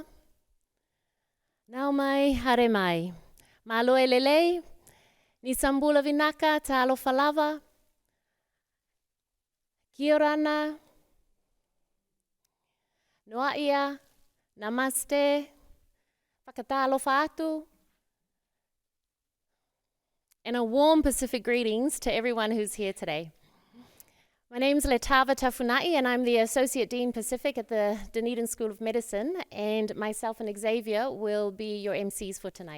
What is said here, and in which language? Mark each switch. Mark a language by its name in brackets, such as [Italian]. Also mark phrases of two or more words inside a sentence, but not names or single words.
[Māori] Nau mai, hare mai. [Tongan] Mālo e lelei, [Fijian] ni sambula vinaka, [Samoan] ta alofa lava. [Rarotongan] Kia orana. Noa ia, namaste, [Niuean] whakata alofa atu. [English] And a warm Pacific greetings to everyone who's here today. My name's Letava Tafunai, and I'm the Associate Dean Pacific at the Dunedin School of Medicine, and myself and Xavier will be your MCs for tonight.